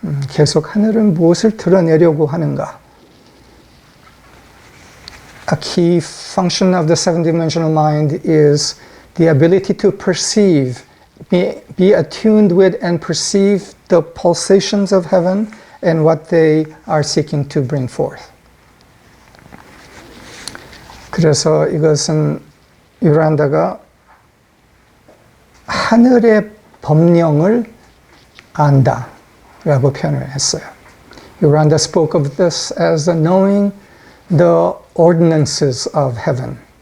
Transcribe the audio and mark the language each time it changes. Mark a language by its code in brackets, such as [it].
[ko] 계속 하늘은 무엇을 드러내려고 하는가. [en] A key function of the seven-dimensional mind is the ability to perceive, be attuned with and perceive the pulsations of heaven and what they are seeking to bring forth. [ko] 그래서 이것은 요란다가 하늘의 법령을 안다 라고 표현을 했어요. [en] Yoranda spoke of this as the knowing the ordinances of heaven.